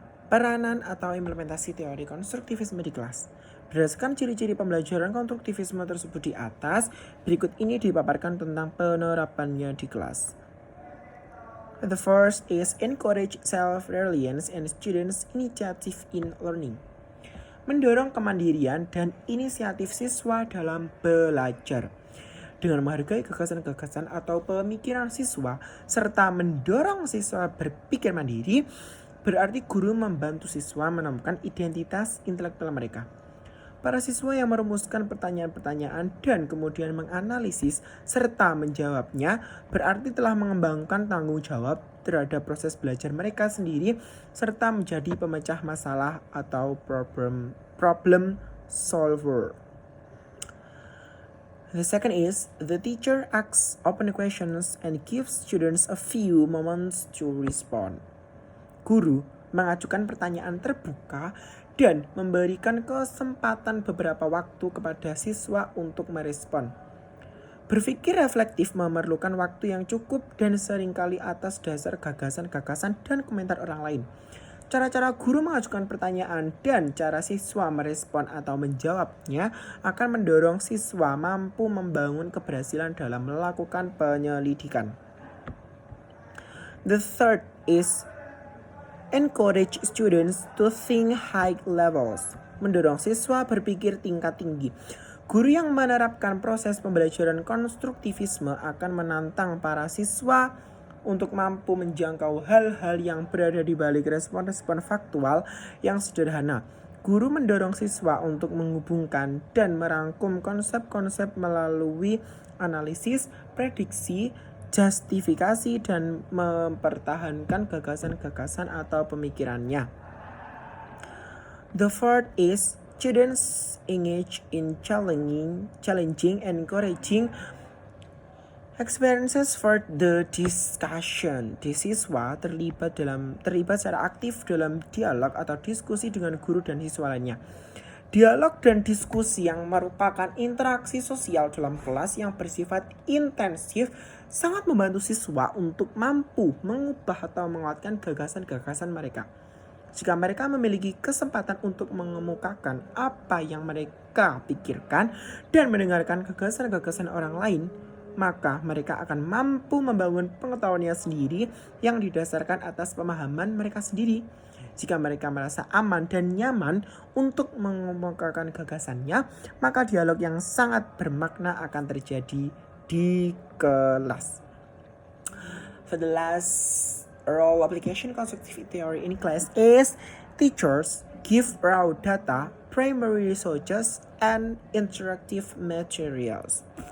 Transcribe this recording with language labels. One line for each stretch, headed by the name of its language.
Indonesian: Peranan atau implementasi teori konstruktivisme di kelas. Berdasarkan ciri-ciri pembelajaran konstruktivisme tersebut di atas, berikut ini dipaparkan tentang penerapannya di kelas.
English: The first is encourage self-reliance and students' initiative in learning.
Indonesian: Mendorong kemandirian dan inisiatif siswa dalam belajar. Dengan menghargai gagasan-gagasan atau pemikiran siswa, serta mendorong siswa berpikir mandiri, berarti guru membantu siswa menemukan identitas intelektual mereka. Para siswa yang merumuskan pertanyaan-pertanyaan dan kemudian menganalisis serta menjawabnya berarti telah mengembangkan tanggung jawab terhadap proses belajar mereka sendiri serta menjadi pemecah masalah atau
English: problem solver. The second is the teacher asks open questions and gives students a few moments to respond.
Indonesian: Guru mengajukan pertanyaan terbuka dan memberikan kesempatan beberapa waktu kepada siswa untuk merespon. Berpikir reflektif memerlukan waktu yang cukup dan seringkali atas dasar gagasan-gagasan dan komentar orang lain. Cara-cara guru mengajukan pertanyaan dan cara siswa merespon atau menjawabnya akan mendorong siswa mampu membangun keberhasilan dalam melakukan penyelidikan.
English: The third is encourage students to think high levels.
Indonesian: Mendorong siswa berpikir tingkat tinggi. Guru yang menerapkan proses pembelajaran konstruktivisme akan menantang para siswa untuk mampu menjangkau hal-hal yang berada di balik respon-respon faktual yang sederhana. Guru mendorong siswa untuk menghubungkan dan merangkum konsep-konsep melalui analisis, prediksi, justifikasi dan mempertahankan gagasan-gagasan atau pemikirannya.
English: The fourth is students engage in challenging and encouraging experiences for the discussion.
Indonesian: Siswa terlibat secara aktif dalam dialog atau diskusi dengan guru dan siswa lainnya. Dialog dan diskusi yang merupakan interaksi sosial dalam kelas yang bersifat intensif sangat membantu siswa untuk mampu mengubah atau menguatkan gagasan-gagasan mereka. Jika mereka memiliki kesempatan untuk mengemukakan apa yang mereka pikirkan dan mendengarkan gagasan-gagasan orang lain, maka mereka akan mampu membangun pengetahuannya sendiri yang didasarkan atas pemahaman mereka sendiri. Jika mereka merasa aman dan nyaman untuk mengemukakan gagasannya, maka dialog yang sangat bermakna akan terjadi di kelas.
English: For the last role application constructive theory in class is teachers give raw data, primary resources, and interactive materials.